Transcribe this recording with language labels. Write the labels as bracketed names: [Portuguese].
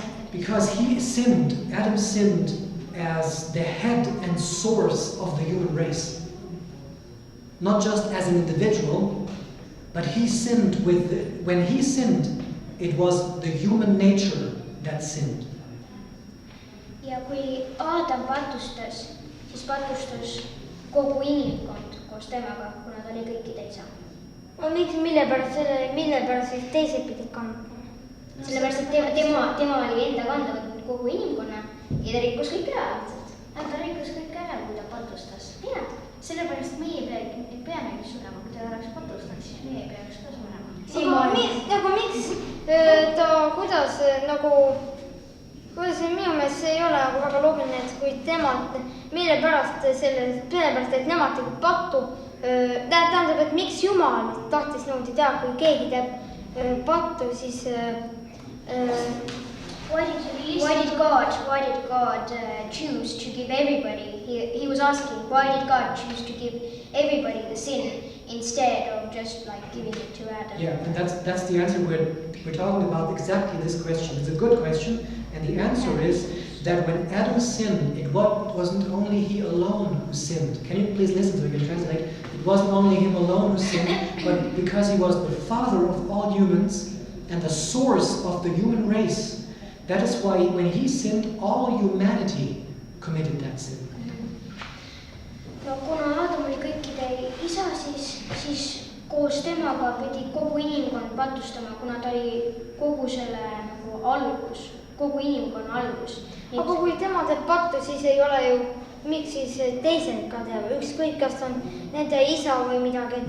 [English] Because he sinned, Adam sinned as the head and source of the human race. Not just as an individual, but he sinned when he sinned, it was the human nature that sinned. [Estonian] Ja kui Aadam patustas, siis patustas kogu inimkond koos temaga, kuna ta oli kõikide isa. Mille pärast siis teised pidid kandma? Sellepärast, et tema oli enda kanda võtnud kogu inimkonna ja ta rikkus kõik ära. Ta rikkus kõik ära, kui ta patustas. Jah, sellepärast meie peamegi surema, kui ta oleks patustanud, siis meie peaks ka surema. Aga miks ta, kuidas minu meelest see ei ole väga loogiline, et kui mille pärast, et nemad tegid pattu, tähendab, et miks Jumal tahtis nõuda teha, kui keegi teeb pattu, siis [English] Why did God choose to give everybody? He was asking, why did God choose to give everybody the sin instead of just like giving it to Adam? Yeah, and that's the answer. We're talking about exactly this question. It's a good question, and the answer is that when Adam sinned, it wasn't only he alone who sinned. Can you please listen so we can translate? It wasn't only him alone who sinned, but because he was the father of all humans and the source of the human race. That is why when he sinned, all humanity committed that sin. [Estonian] No kuna Adam oli kõikide isa, siis koos temaga pidi kogu inimkond patustama, kuna ta oli kogu selle nagu algus, kogu inimkonna algus. Aga kui tema teeb pattu, siis ei ole ju, miks siis teised ka teeb, ükskõik kas on nende isa või midagi,